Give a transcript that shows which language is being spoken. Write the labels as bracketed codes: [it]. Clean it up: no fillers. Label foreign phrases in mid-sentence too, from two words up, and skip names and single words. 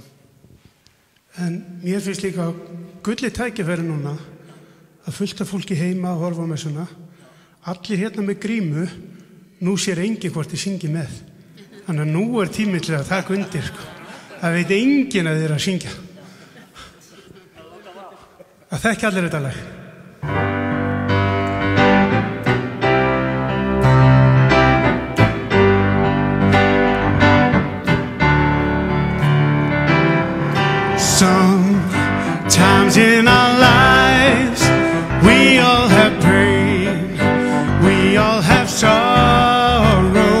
[is] En mér finnst líka gullið tækifæri núna að fullt af fólki heima að horfa á messuna. Allir hérna með grímu, nú sér enginn hvort þið syngi með. Þannig að nú er tími til að taka undir. Það veit enginn að þið er að syngja. Það þekki allir þetta lag. [en] Sometimes in our lives we all have pain, we all have sorrow,